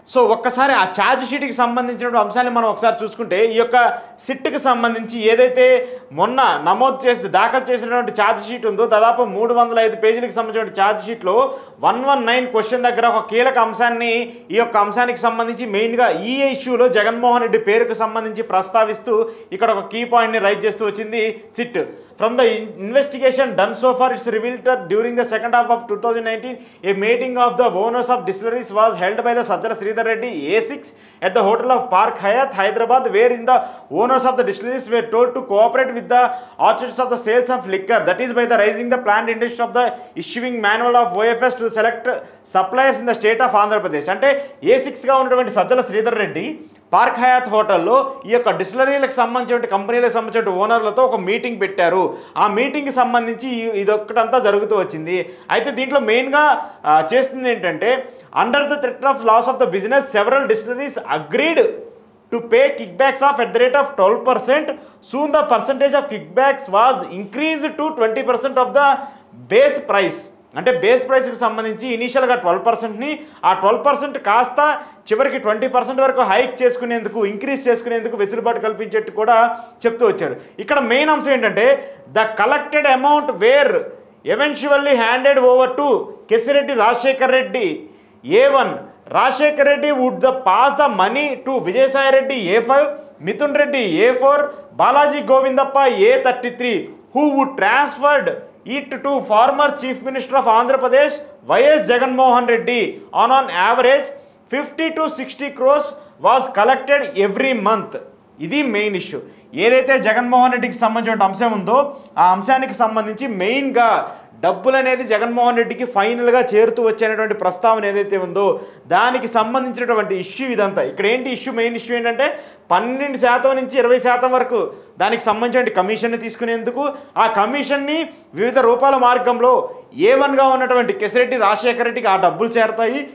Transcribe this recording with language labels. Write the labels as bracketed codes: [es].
[te] So ఒక్కసారి ఆ charge షీట్కి సంబంధించిన అంశాన్ని మనం ఒకసారి చూసుకుంటే ఈ యొక్క సిట్కి సంబంధించి ఏదైతే మొన్న నమోదు చేసి దాఖలు చేసినటువంటి ఛార్జ్ షీట్ ఉందో దాదాపు 305 పేజీలకు సంబంధించిన ఛార్జ్ షీట్లో 119 క్వశ్చన్ దగ్గర ఒక కీలక అంశాన్ని ఈ యొక్క అంశానికి సంబంధించి మెయిన్గా ఈ ఇష్యూలో జగన్మోహన్ రెడ్డి పేరుకు సంబంధించి ప్రస్తావిస్తూ ఇక్కడ ఒక కీ పాయింట్ని రైజ్ చేస్తూ వచ్చింది SIT. [en] From the investigation done so far, it's revealed that during the second half of 2019, a meeting of the owners of distilleries was held by the Sajjala Sridhar Reddy A6 at the hotel of Park Hyatt, Hyderabad, wherein the owners of the distilleries were told to cooperate with the orchards of the sales of liquor, that is by the raising the planned interest of the issuing manual of OFS to select suppliers in the state of Andhra Pradesh. [te] అంటే A6గా ఉన్నటువంటి Sajjala Sridhar Reddy park Hayat హోటల్లో ఈ యొక్క డిస్టిలరీలకు సంబంధించిన కంపెనీలకు సంబంధించిన ఓనర్లతో ఒక meeting పెట్టారు. ఆ మీటింగ్కి సంబంధించి ఇదొక్కటంతా జరుగుతూ వచ్చింది. అయితే దీంట్లో మెయిన్గా చేస్తుంది ఏంటంటే [en] Under the threat of loss of the business several distilleries agreed to pay kickbacks of at the rate of 12%. Soon the percentage of kickbacks was increased to 20% of the base price. [te] అంటే base ప్రైస్కి సంబంధించి ఇనీషియల్గా 12%ని ఆ 12% కాస్త చివరికి 20% వరకు hike చేసుకునేందుకు, increase చేసుకునేందుకు వెసులుబాటు కల్పించేట్టు కూడా చెప్తూ వచ్చారు. ఇక్కడ మెయిన్ అంశం ఏంటంటే [en] The collected amount were eventually handed over to Kesireddy Rajasekhar Reddy A1. Rajshekar Reddy would pass the money to Vijayasai Reddy A5, Mithun Reddy A4, Balaji Govindappa A33, who would transferred it to former Chief Minister of Andhra Pradesh YS Jaganmohan Reddy. On average 50 to 60 crores was collected every month. [te] ఇది main issue. ఏదైతే జగన్మోహన్ రెడ్డికి సంబంధించిన అంశం ఉందో ఆ అంశానికి సంబంధించి మెయిన్గా డబ్బులు అనేది జగన్మోహన్ రెడ్డికి ఫైనల్గా చేరుతూ వచ్చేటువంటి ప్రస్తావన ఏదైతే ఉందో దానికి సంబంధించినటువంటి ఇష్యూ ఇదంతా. ఇక్కడ ఏంటి ఇష్యూ, మెయిన్ ఇష్యూ ఏంటంటే 12% నుంచి 20% వరకు దానికి సంబంధించిన కమిషన్ని తీసుకునేందుకు, ఆ కమిషన్ని వివిధ రూపాల మార్గంలో A1గా ఉన్నటువంటి కేశిరెడ్డి రాజశేఖర రెడ్డికి ఆ డబ్బులు చేరతాయి.